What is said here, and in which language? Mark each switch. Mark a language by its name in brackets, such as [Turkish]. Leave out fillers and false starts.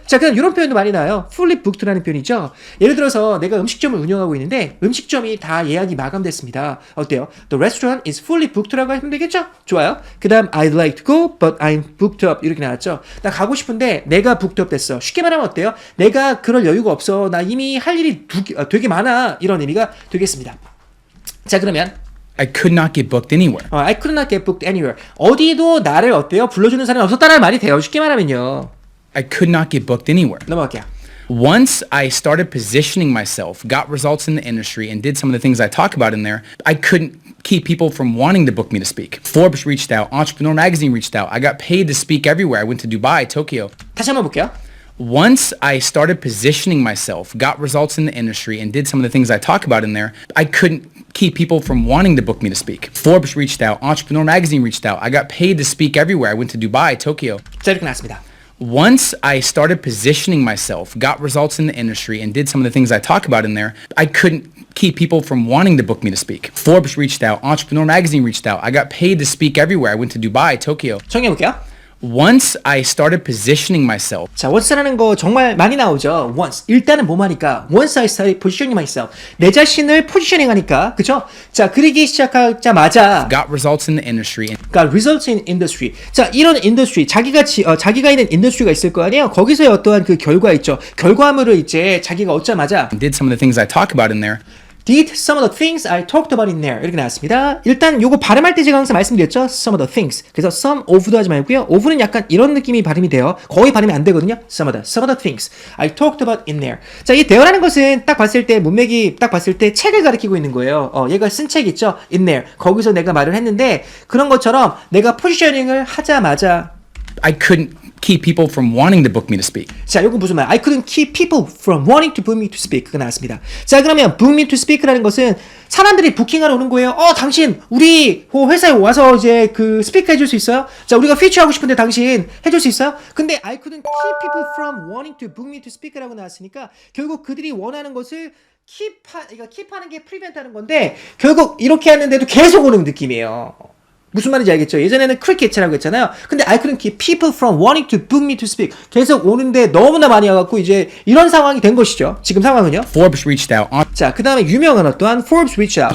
[Korean] 자, 그다음 이런 표현도 많이 나와요. fully booked라는 표현이죠. 예를 들어서 내가 음식점을 운영하고 있는데 음식점이 다 예약이 마감됐습니다. 어때요? [English] The restaurant is fully booked라고 하면 되겠죠? [Korean] 좋아요. 그 다음 [English] I'd like to go but I'm booked up [Korean] 이렇게 나왔죠. 나 가고 싶은데 내가 booked up 됐어. 쉽게 말하면 어때요? 내가 그럴 여유가 없어. 나 이미 할 일이 되게 많아. 이런 의미가 되겠습니다. 자, 그러면 [English] I could not get booked anywhere. I could not get booked anywhere. [Korean] 어디도 나를 어때요? 불러주는 사람이 없었다는 말이 돼요. 쉽게 말하면요. [English] I could not get booked anywhere. [Korean] 넘어갈게요. [English] Once I started positioning myself, got results in the industry, and did some of the things I talk about in there, I couldn't keep people from wanting to book me to speak. Forbes reached out, Entrepreneur Magazine reached out. I got paid to speak everywhere. I went to Dubai, Tokyo. [Korean] 다시 한번 볼게요. [English] Once I started positioning myself, got results in the industry, and did some of the things I talk about in there, I couldn't keep people from wanting to book me to speak. Forbes reached out, Entrepreneur Magazine reached out. I got paid to speak everywhere. I went to Dubai, Tokyo. [Korean] 자, 이렇게 나왔습니다. [English] Once I started positioning myself, got results in the industry, and did some of the things I talk about in there, I couldn't keep people from wanting to book me to speak. Forbes reached out, Entrepreneur Magazine reached out. I got paid to speak everywhere. I went to Dubai, Tokyo. [Korean] 정리해볼게요. [English] Once I started positioning myself, [Korean] 자, once라는 거 정말 많이 나오죠. [English] once. [Korean] 일단은 뭐뭐 하니까 [English] once I started positioning myself. [Korean] 내 자신을 포지셔닝 하니까. 그쵸? 자, 그리기 시작하자마자 [English] got results in the industry, and got results in industry. [Korean] 자, 이런 인더스트리, 자기가 있는 인더스트리가 있을 거 아니에요? 거기서의 어떠한 그 결과 있죠. 결과물을 이제 자기가 얻자마자 [English] did some of the things I talk about in there. did some of the things I talked about in there. [Korean] 이렇게 나왔습니다. 일단 요거 발음할 때 제가 항상 말씀드렸죠. [English] some of the things. [Korean] 그래서 some of도 하지 말고요. of는 약간 이런 느낌이 발음이 돼요. 거의 발음이 안 되거든요. [English] some of the things I talked about in there. [Korean] 자, 이 대어라는 것은 딱 봤을 때 문맥이 딱 봤을 때 책을 가리키고 있는 거예요. 얘가 쓴 책 있죠. in there. 거기서 내가 말을 했는데 그런 것처럼 내가 포지셔닝을 하자마자 [English] I couldn't keep people from wanting to book me to speak. [Korean] 자, 요건 무슨 말? [English] I couldn't keep people from wanting to book me to speak. [Korean] 그거 나왔습니다. 자, 그러면 book me to speak라는 것은 사람들이 부킹하러 오는 거예요. 당신 우리 회사에 와서 이제 그 스피커 해줄 수 있어요? 자, 우리가 피처하고 싶은데 당신 해줄 수 있어요? 근데 [English] I couldn't keep people from wanting to book me to speak [Korean] 라고 나왔으니까 결국 그들이 원하는 것을 keep하는 게 prevent하는 건데 결국 이렇게 하는데도 계속 오는 느낌이에요. 무슨 말인지 알겠죠? 예전에는 cricket라고 했잖아요. [English] 근데 I couldn't keep people from wanting to book me to speak. [Korean] 계속 오는데 너무나 많이 와갖고 이제 이런 상황이 된 것이죠. 지금 상황은요. [English] Forbes reached out, [Korean] 자, 그 다음에 유명한 어떠한 [English] Forbes reached out.